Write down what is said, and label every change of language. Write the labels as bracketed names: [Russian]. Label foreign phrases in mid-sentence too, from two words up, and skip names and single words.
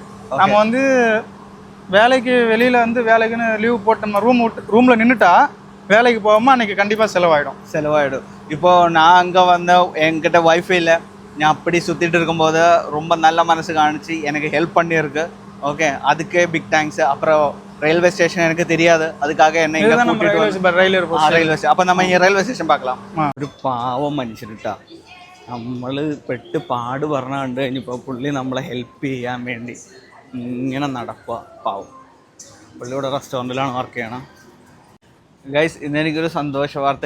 [Tamil] நம்ம வந்து வேலைக்கு வெளியில் வந்து வேலைக்குன்னு லீவ் போட்டு நம்ம ரூமில் நின்றுட்டா வேலைக்கு போகாமல் அன்றைக்கி கண்டிப்பாக செலவாயிடும். இப்போ நான் அங்கே வந்த என்கிட்ட வைஃபை இல்லை, நான் அப்படி சுற்றிட்டு இருக்கும்போது ரொம்ப நல்ல மனசு காணிச்சு எனக்கு ஹெல்ப் பண்ணியிருக்கு. ஓகே, அதுக்கே [English] big thanks. [Tamil] அப்புறம் [English] railway station [Tamil] எனக்கு தெரியாது, அதுக்காக என்ன இங்கே கூட்டிட்டு [English] railway station. [Malayalam] അപ്പോൾ നമ്മൾ ഈ [English] railway station [Malayalam] பார்க்கலாம். ഒരു പാവം മനുഷ്യനിട്ടാ, നമ്മൾ പെട്ട് പാട് പറഞ്ഞ കണ്ട് കഴിഞ്ഞപ്പോൾ പുള്ളി നമ്മളെ ഹെൽപ്പ് ചെയ്യാൻ വേണ്ടി ഇങ്ങനെ നടക്കുക. പാവം പുള്ളി ഇവിടെ റെസ്റ്റോറൻറ്റിലാണ് വർക്ക് ചെയ്യണം. ഗൈസ്, ഇന്ന് എനിക്കൊരു സന്തോഷ വാർത്ത.